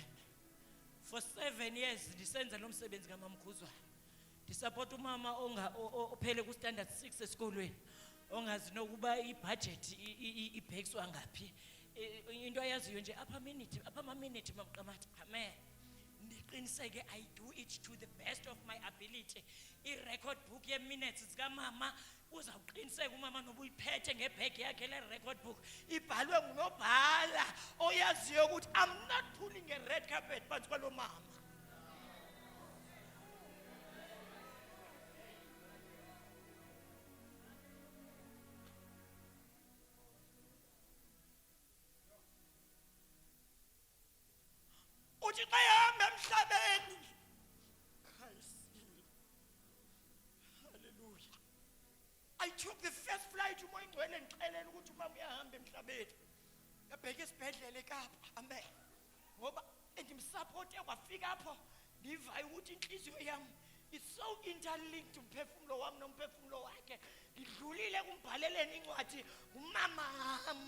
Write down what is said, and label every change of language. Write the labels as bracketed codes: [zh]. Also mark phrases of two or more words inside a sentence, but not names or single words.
[en] For 7 years [xh] ndisenza lo msebenzi kaMamkhuzwayo. Ndisupport umama ophele ku standard 6 esikolweni. Ongazi nokuba ibudget ibhekiswa ngapi. Into ayaziyo nje apha minute mamqamatha. Amen. [en] Ndiqiniseke I do it to the best of my ability. [xh] I-record book ye-minutes zikamama uzawuqiniseka umama noba uyiphethe ngebhegi yakhe le-record book ibhalwe ngunobhala oyaziyo ukuthi [en] I'm not pulling a red carpet [xh] phansi kwalo mama. Uthi xa ehamba emhlabeni hallelujah. [en] I took the first flight [xh] umoya ingcwele ngixelela ukuthi umama uyahamba emhlabeni. Yabheka esibhedlela eKapa. Amen. Ngoba ndimsupport kwafika apho ndiva ukuthi inhliziyo yami [en] is so interlinked [xh] umphefumulo wami nomphefumulo wakhe. Ngidlulile kumbhaleleni incwadi umama.